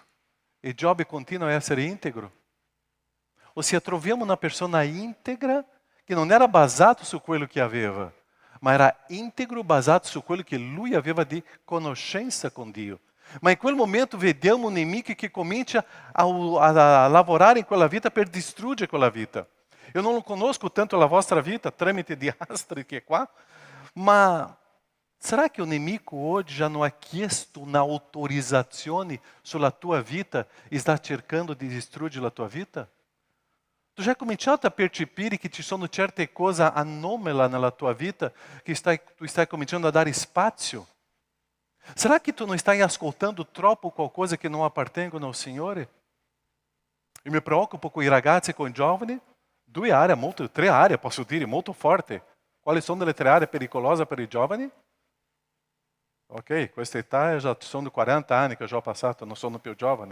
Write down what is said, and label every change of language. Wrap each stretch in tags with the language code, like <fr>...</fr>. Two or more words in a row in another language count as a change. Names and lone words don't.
<it>E Giobbe continua a essere integro. Ossia, troviamo una persona integra che non era basato su quello che aveva, ma era integro basato su quello che lui aveva di conoscenza con Dio. Ma in quel momento vediamo un nemico che comincia a lavorare in quella vita per distruggere quella vita. Io non conosco tanto la vostra vita tramite di Astrid che è qua, ma Será che o nemico</it> <pt>hoje já não</pt> <it>ha chiesto un'autorizzazione sulla tua vita e sta cercando di distruggere la tua vita? Tu já cominciato a percepire che ci sono certe cose anomale nella tua vita che tu stai cominciando a dare spazio?</it> <pt>Será que tu não</pt> <it>stai ascoltando troppo qualcosa che non appartengono ao Signore? E mi preoccupo con i ragazzi e con i giovani. Tre aree, posso dire, molto forti. Quali sono le 3 aree pericolose per i giovani? Ok, questa età já sono 40 anni che ho già passato, non sono più giovane.</it>